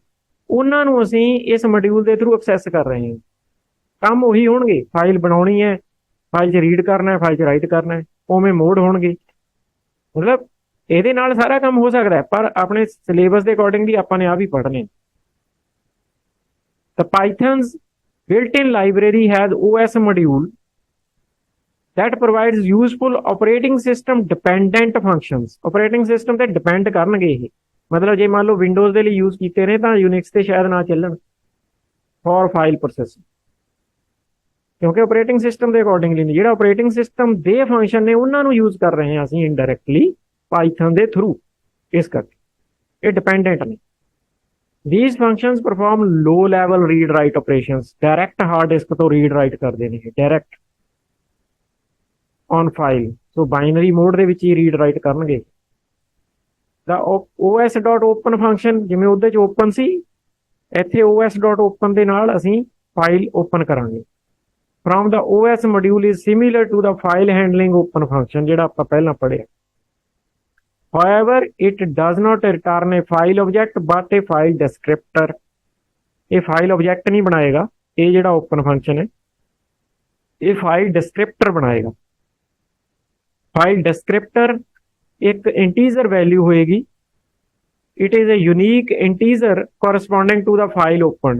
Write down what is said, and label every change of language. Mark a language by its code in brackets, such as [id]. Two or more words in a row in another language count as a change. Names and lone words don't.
[pa] ਉਹਨਾਂ ਨੂੰ ਅਸੀਂ ਇਸ ਮੋਡਿਊਲ ਦੇ [en] through access [pa] ਕਰ ਰਹੇ ਹਾਂ। ਕੰਮ ਉਹੀ ਹੋਣਗੇ। ਫਾਈਲ ਬਣਾਉਣੀ ਹੈ, ਫਾਈਲ 'ਚ ਰੀਡ ਕਰਨਾ ਹੈ, ਫਾਈਲ 'ਚ ਰਾਈਟ ਕਰਨਾ ਹੈ, ਉਵੇਂ ਮੋਡ ਹੋਣਗੇ। ਮਤਲਬ ਇਹਦੇ ਨਾਲ ਸਾਰਾ ਕੰਮ ਹੋ ਸਕਦਾ ਹੈ, ਪਰ ਆਪਣੇ ਸਿਲੇਬਸ ਦੇ ਅਕੋਰਡਿੰਗਲੀ ਆਪਾਂ ਨੇ ਆ ਵੀ ਪੜ੍ਹਨੇ। [en] The Python's built-in library has OS module that provides useful operating system dependent functions। operating system [pa] ਤੇ ਡਿਪੈਂਡ ਕਰਨਗੇ ਇਹ। ਮਤਲਬ ਜੇ ਮੰਨ ਲਓ ਵਿੰਡੋਜ਼ ਦੇ ਲਈ ਯੂਜ਼ ਕੀਤੇ ਨੇ ਤਾਂ ਯੂਨਿਕਸ ਤੇ ਸ਼ਾਇਦ ਨਾ ਚੱਲਣ [en] for file processing, [pa] ਕਿਉਂਕਿ [en] operating system [pa] ਦੇ ਅਕੋਰਡਿੰਗਲੀ ਨਹੀਂ। ਜਿਹੜਾ [en] operating system [pa] ਦੇ ਫੰਕਸ਼ਨ ਨੇ ਉਹਨਾਂ ਨੂੰ ਯੂਜ਼ ਕਰ ਰਹੇ ਹਾਂ ਅਸੀਂ ਇਨਡਾਇਰੈਕਟਲੀ ਪਾਈਥਨ ਦੇ ਥਰੂ, ਇਸ ਕਰਕੇ ਇਹ ਡਿਪੈਂਡੈਂਟ ਨੇ। [en] These functions perform low level read write operations। direct hard disk ਤੋਂ read write [pa] ਕਰਦੇ ਨੇ [en] direct on file। so binary mode [pa] ਦੇ ਵਿੱਚ ਹੀ [en] read write [pa] ਕਰਨਗੇ। [en] the os.open function [pa] ਜਿਵੇਂ ਉਹਦੇ 'ਚ ਓਪਨ ਸੀ, ਇੱਥੇ os.open ਦੇ ਨਾਲ ਅਸੀਂ [en] file open [pa] ਕਰਾਂਗੇ। [en] from the OS module is similar to the file handling open function [pa] ਜਿਹੜਾ ਆਪਾਂ ਪਹਿਲਾਂ ਪੜ੍ਹਿਆ। [en] However, it does not return a file object but a file descriptor। [pa] ਇਹ [en] file object [pa] ਨਹੀਂ ਬਣਾਏਗਾ, ਇਹ ਜਿਹੜਾ [en] open function [pa] ਹੈ ਇਹ [en] file descriptor [pa] ਬਣਾਏਗਾ। [en] file descriptor [pa] ਇੱਕ [en] integer value [pa] ਹੋਏਗੀ। [en] It is a unique integer corresponding to the file open.